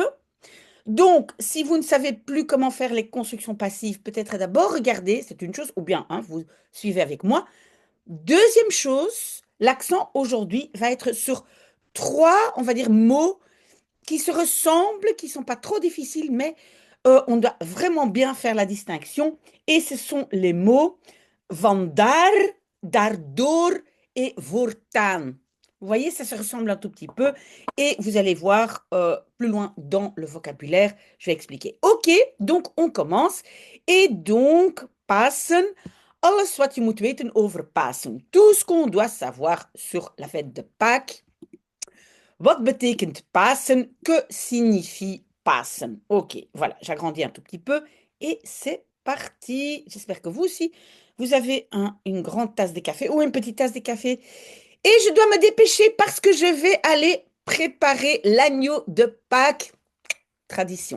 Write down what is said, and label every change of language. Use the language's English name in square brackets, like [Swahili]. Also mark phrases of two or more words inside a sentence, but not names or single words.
[French] Donc, si vous ne savez plus comment faire les constructions passives, peut-être d'abord regarder, c'est une chose, ou bien hein, vous suivez avec moi. Deuxième chose, l'accent aujourd'hui va être sur trois, on va dire, mots qui se ressemblent, qui ne sont pas trop difficiles, mais on doit vraiment bien faire la distinction. Et ce sont les mots [Dutch] vandaar, daardoor [French] et voortaan. Vous voyez, ça se ressemble un tout petit peu. Et vous allez voir plus loin dans le vocabulaire, je vais expliquer. OK, donc on commence. Et donc, [Dutch] Pasen, alles wat je moet weten over Pasen. [French] Tout ce qu'on doit savoir sur la fête de Pâques. [Dutch] Wat betekent Pasen? [French] Que signifie Pasen? Ok, voilà, j'agrandis un tout petit peu et c'est parti. J'espère que vous aussi, vous avez une grande tasse de café ou une petite tasse de café. Et je dois me dépêcher parce que je vais aller préparer l'agneau de Pâques, tradition.